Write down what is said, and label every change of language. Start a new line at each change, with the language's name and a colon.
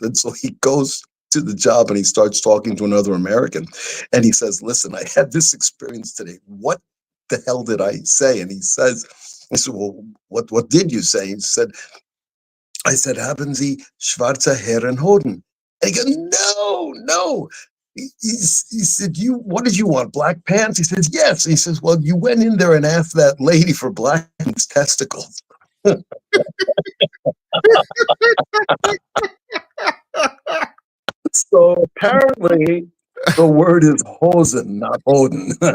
English: And so he goes to the job and he starts talking to another American, and he says, "Listen, I had this experience today. What the hell did I say?" And he said, "Well, what did you say?" He said, "I said,
German: haben Sie schwarze Herren Hoden?"
English: And he goes, "No." He said, what did you want? Black pants? He says, yes. He says, well, you went in there and asked that lady for black testicles. So apparently the word is hosen, not hoden.